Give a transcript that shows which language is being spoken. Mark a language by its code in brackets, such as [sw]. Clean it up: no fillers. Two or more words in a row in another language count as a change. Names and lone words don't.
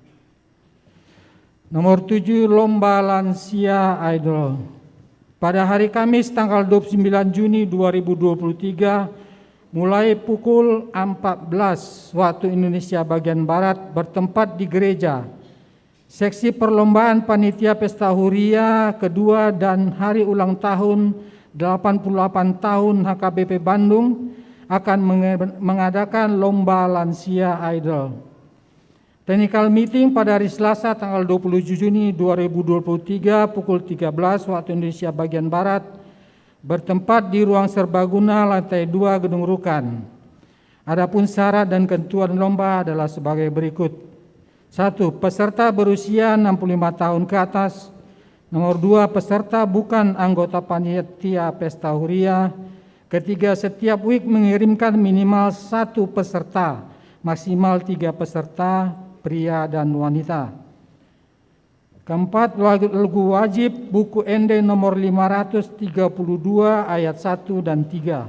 [id] Nomor 7, Lomba Lansia Idol. Pada hari Kamis tanggal 29 Juni 2023 mulai pukul 14 waktu Indonesia bagian Barat bertempat di gereja. Seksi perlombaan panitia pesta huria kedua dan hari ulang tahun 88 tahun HKBP Bandung akan mengadakan Lomba Lansia Idol. [en] Technical meeting [id] pada hari Selasa tanggal 27 Juni 2023 pukul 13 waktu Indonesia bagian Barat bertempat di ruang serbaguna lantai 2 Gedung Rukan. Adapun syarat dan ketentuan lomba adalah sebagai berikut. 1. Peserta berusia 65 tahun ke atas. Nomor 2. Peserta bukan anggota panitia pesta huria. Ketiga, setiap week mengirimkan minimal 1 peserta, maksimal 3 peserta, pria dan wanita. Keempat, lagu wajib buku ND nomor 532 ayat 1 dan 3.